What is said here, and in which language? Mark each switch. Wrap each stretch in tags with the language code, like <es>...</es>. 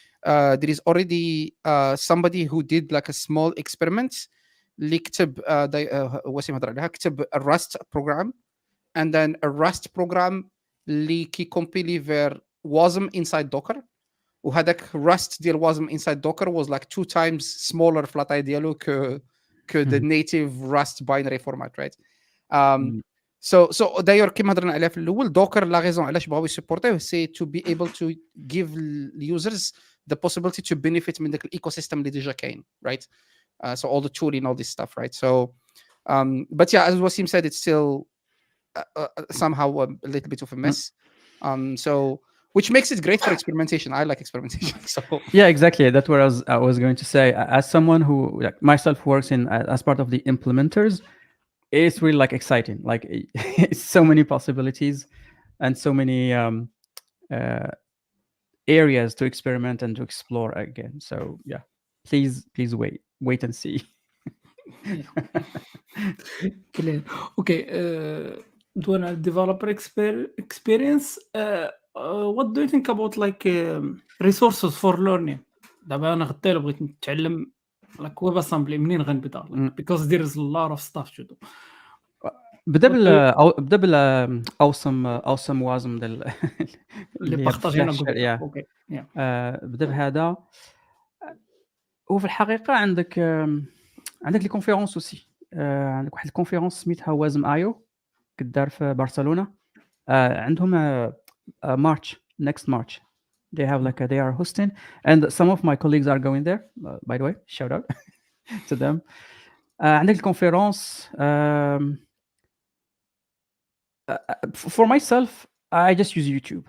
<en>There is already somebody who did like a small experiment</en> <ar>اللي كتب وسيم هضر عليها كتب</ar> <en>a Rust program and then a Rust program</en> <ar>اللي كي</ar> <en>compile ver WASM inside Docker وهذاك Rust ديال WASM inside Docker was like 2 times smaller</en> <ar>في لاطاي ديالو</ar> <fr>que</fr> <en>the native Rust binary format, right? So</en> <fr>d'ailleurs</fr> <ar>كيما هضرنا عليها في الاول</ar> <en>Docker</en> <ar>لا ريزون علاش بغاو يسبورتوه سي</ar> <en>to be able to give users the possibility to benefit</en> <ar>من داك الايكوسيستم اللي ديجا كاين,</ar> <en>right? So all the tooling, all this stuff, right? So but yeah, as Wasim said, it's still somehow a little bit of a mess. So which makes it great for experimentation. I like experimentation. So yeah, exactly. That's what I was going to say. As someone who like myself works in as part of the implementers, it's really like exciting. Like it's so many possibilities and so many areas to experiment and to explore again. So yeah, please wait and see. Okay. Doing a developer experience. What do you think about like resources for learning?</en> <ar>دابا انا غدا بغيت نتعلم</ar> <en>like WebAssembly</en> <ar>منين غنبدا</ar> <en>because there is a lot of stuff to do.</en> <ar>بدا بال awesome WASM ديال اللي بارطاجينا جوجل. اوكي بدا بهذا. وفي الحقيقه عندك لي كونفيرونس اوسي. عندك واحد الكونفيرونس سميتها وازم ايو كدار في برشلونه.</ar> <en>عندهم March, next March. They have like they are hosting, and some of my colleagues are going there. By the way, shout out to them.</en> <ar>عندك الكونفيرونس.</ar> <en>For myself, I just use YouTube.</en>